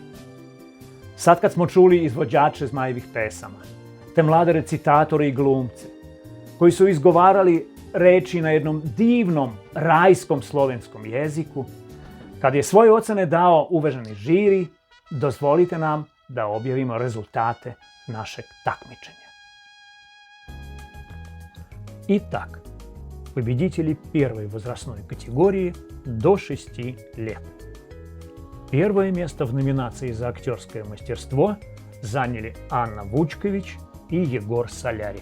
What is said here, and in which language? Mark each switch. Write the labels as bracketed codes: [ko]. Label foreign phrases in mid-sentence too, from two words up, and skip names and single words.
[sr] Sad kad smo čuli izvođače Zmajevih pesama, te mlade recitatore i glumce, koji su izgovarali reči na jednom divnom, rajskom slovenskom jeziku, kad je svoje ocene dao uvaženi žiri, dozvolite nam da objavimo rezultate našeg takmičenja. [ru] Итак, победители первой возрастной категории до 6 лет. Первое место в номинации за актерское мастерство заняли Анна Вучкович и Егор Солярик.